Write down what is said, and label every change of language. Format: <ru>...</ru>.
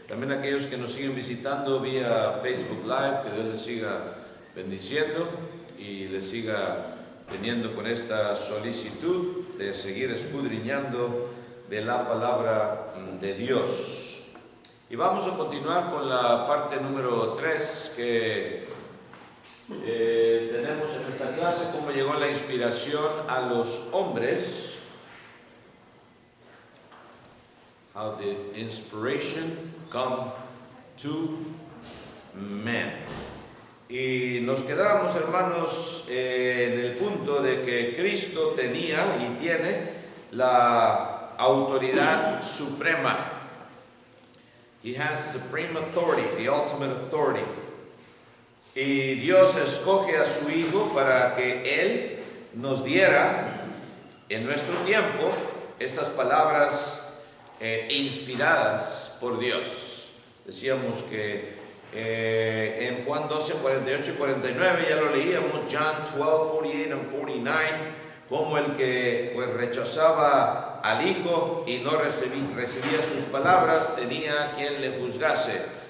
<es>También aquellos que nos siguen visitando vía Facebook Live, que Dios les siga bendiciendo y les siga teniendo con esta solicitud de seguir escudriñando de la palabra de Dios. Y vamos a continuar con la parte número 3 que tenemos en esta clase, cómo llegó la inspiración a los hombres.</es> <en>How did inspiration come to men?</en> <es>Y nos quedamos, hermanos, en el punto de que Cristo tenía y tiene la autoridad suprema.</es> <en>He has supreme authority, the ultimate authority.</en> <es>Y Dios escoge a su Hijo para que Él nos diera en nuestro tiempo esas palabras inspiradas por Dios. Decíamos que en Juan 12, 48 y 49, ya lo leíamos,</es> <en>John 12, 48 and 49,</en> <es>como el que pues rechazaba al Hijo y no recibía sus palabras, tenía quien le juzgase.</es>